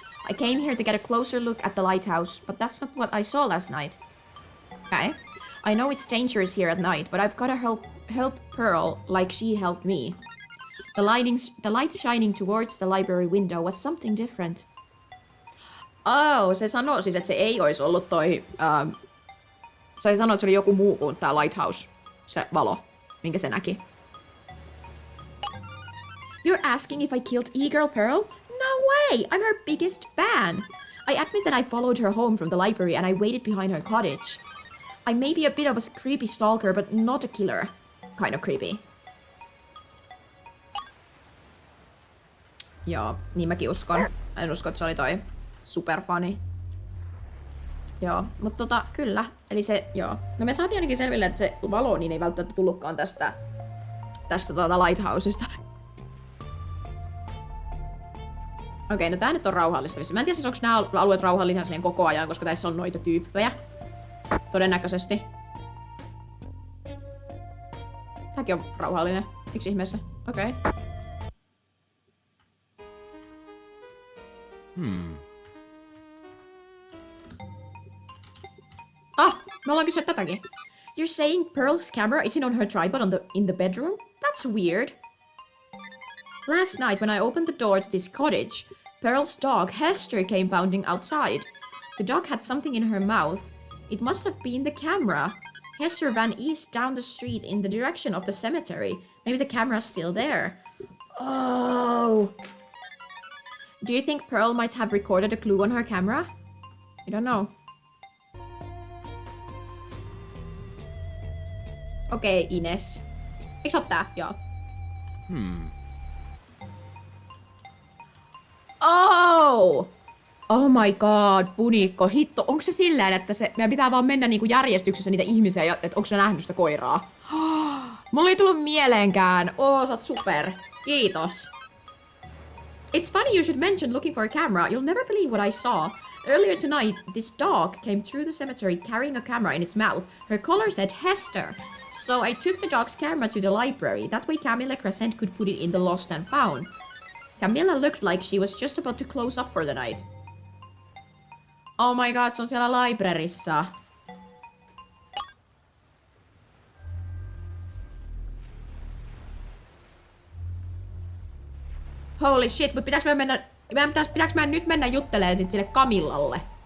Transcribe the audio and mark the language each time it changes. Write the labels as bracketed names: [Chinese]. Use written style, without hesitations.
[English] I came here to get a closer look at the lighthouse, but that's not what I saw last night. Okay. I know it's dangerous here at night, but I've gotta help Pearl like she helped me. The light shining towards the library window was something different. [Finnish] Oh, se sanoo siis, että se ei olisi ollut toi... se sanoo, että se oli joku muu kuin tää lighthouse. Se valo, minkä se näki. [English] You're asking if I killed E-Girl Pearl? No way! I'm her biggest fan! I admit that I followed her home from the library and I waited behind her cottage. I may be a bit of a creepy stalker, but not a killer. Kind of creepy. [Finnish] Joo, niin mäkin uskon. En usko, että se oli toi superfani. Joo, mutta kyllä. Eli se, joo. No me saatiin ainakin selville, että se valo niin ei välttämättä tullutkaan tästä lighthousesta. Okei, no tää nyt on rauhallista. Mä en tiedä siis onko nää alueet rauhallisia siihen koko ajan, koska tässä on noita tyyppejä. Todennäköisesti. Tääkin on rauhallinen. Miksi ihmeessä? Okei. Me ollaan kysyä tätäkin. [English] You're saying Pearl's camera isn't on her tripod in the bedroom? That's weird. Last night when I opened the door to this cottage, Pearl's dog Hester came bounding outside. The dog had something in her mouth. It must have been the camera. Hester ran east down the street in the direction of the cemetery. Maybe the camera's still there. Oh. Do you think Pearl might have recorded a clue on her camera? I don't know. [Finnish] Okei, Ines. Eikö oo tää? Joo. [English] Oh! Oh my god, punikko. [Finnish] Hitto, onko se silleen, että meidän pitää vaan mennä niinku järjestyksessä niitä ihmisiä, että onko ne nähnyt sitä koiraa? Mulla ei tullut mieleenkään. Sä oot super. Kiitos. [English] It's funny you should mention looking for a camera. You'll never believe what I saw. Earlier tonight, this dog came through the cemetery carrying a camera in its mouth. Her collar said Hester. So I took the dog's camera to the library. That way Camilla Crescent could put it in the lost and found. Camilla looked like she was just about to close up for the night. Oh my god, [Finnish] se on siellä libraryssa. [English] Holy shit, [Finnish] mut pitääks mä nyt mennä juttelemaan sit sille Camillalle?